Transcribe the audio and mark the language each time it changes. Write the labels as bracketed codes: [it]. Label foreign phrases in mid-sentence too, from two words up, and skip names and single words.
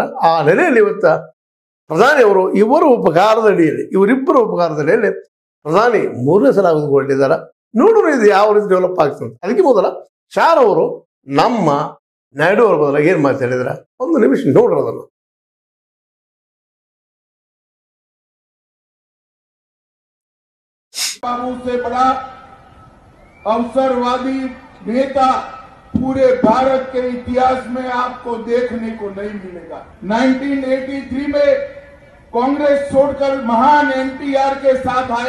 [kn] ಆ ನೆಲೆಯಲ್ಲಿ ಇವತ್ತು ಪ್ರಧಾನಿ ಅವರು ಇವರಿಬ್ಬರ ಉಪಕಾರದ ಅಡಿಯಲ್ಲಿ ಪ್ರಧಾನಿ 3ನೇ ಸಲ ಆಗುದುಕೊಂಡಿದ್ದಾರೆ. ನೋಡೋಣ ಇದು ಯಾವ ರೀತಿ ಡೆವಲಪ್ ಆಗ್ತದೆ. ಅದಕ್ಕೆ ಮೊದಲ ಶಾರ್ ಅವರು ನಮ್ಮ ನಾಯ್ಡು ಅವ್ರ ಬದಲಾಗಿ ಏನು ಮಾತಾಡಿದ್ರೆ ಒಂದು ನಿಮಿಷ ನೋಡ್ರಿ ಅದನ್ನು. [hi] बाबू से बड़ा अवसरवादी नेता पूरे भारत के इतिहास में आपको देखने को नहीं मिलेगा। 1983 में कांग्रेस छोड़कर महान NTR के साथ आए।